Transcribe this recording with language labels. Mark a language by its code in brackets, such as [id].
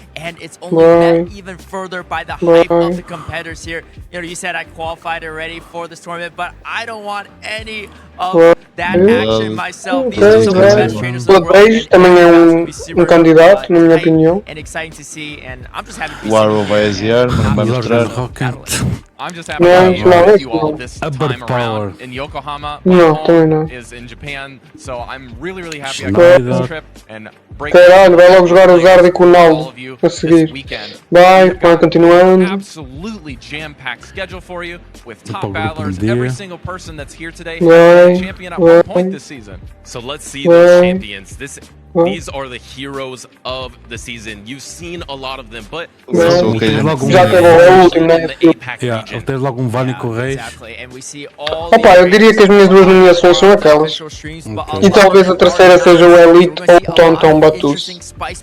[en] And it's only met even further by the hype of the competitors here. You know, you said I qualified already for this tournament, but I don't want any of that action myself. These are some of the best trainers in the world. [pt] Também é candidato, na minha opinião. [en] And exciting to see, and I'm just happy to be [pt] O Arrow vai aziar, mas não vai mostrar. [en] I'm just happy to be with you all this time around in Yokohama. My home is in Japan, so I'm really happy I got this trip and break. [pt] Caralho, vai logo jogar o Zardi com o Naldo a seguir. Vai continuando. [en] Absolutely jam-packed schedule for you with top battlers. Every single person that's here today has been a champion at one point this season. So let's see those champions. These are the heroes of the season. You've seen a lot of them, but [pt] já teve o último, né? Teve logo Vani Correia. Opa, eu diria que as minhas 2 nomeações são aquelas. E talvez a terceira seja o Elite ou o Tonton Batus.